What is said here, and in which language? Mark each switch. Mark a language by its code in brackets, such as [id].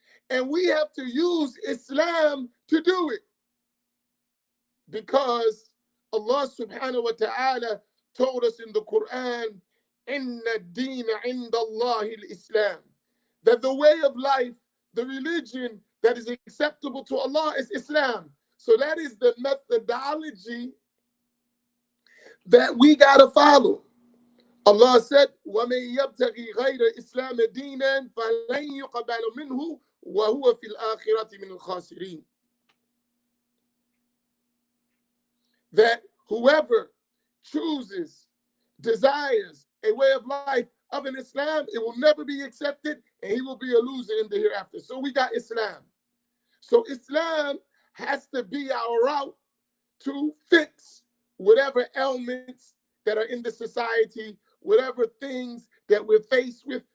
[en] And we have to use Islam to do it. Because Allah subhanahu wa ta'ala told us in the Quran, [ar] Inna deena inda Allahi al-Islam, [en] that the way of life, the religion that is acceptable to Allah is Islam. So that is the methodology that we got to follow. Allah said, [ar] وَمَن يَبْتَغِي غَيْرَ الْإِسْلَامِ دِينًا فَلَن يُقْبَلَ مِنْهُ وَهُوَ فِي الْآخِرَةِ مِنَ الْخَاسِرِينَ. [en] That whoever chooses, desires a way of life of an Islam, it will never be accepted, and he will be a loser in the hereafter. So we got Islam. So Islam has to be our route to fix whatever ailments that are in the society, whatever things that we're faced with.